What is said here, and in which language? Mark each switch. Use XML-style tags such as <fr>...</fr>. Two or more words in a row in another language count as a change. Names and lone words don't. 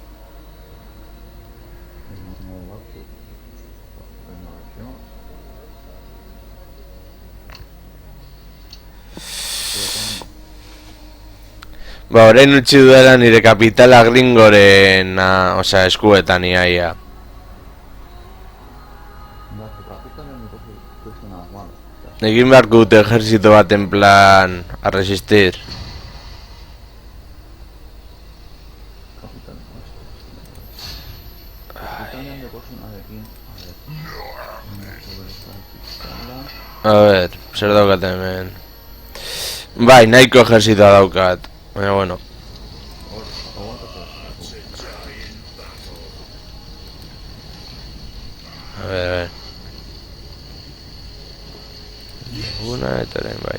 <eu>Ba, orain utzi dudala nire kapitala Gringoren, osea, eskuetan iaia. Egin beharko dute ejerzito bat</eu> <es>en plan a resistir. A ver,</es> <eu>zer daukat hemen. Bai, nahiko ejerzitoa daukat. Baina, bueno.</eu> <es>A ver.</es> <eu>Una eta orain bai.</eu>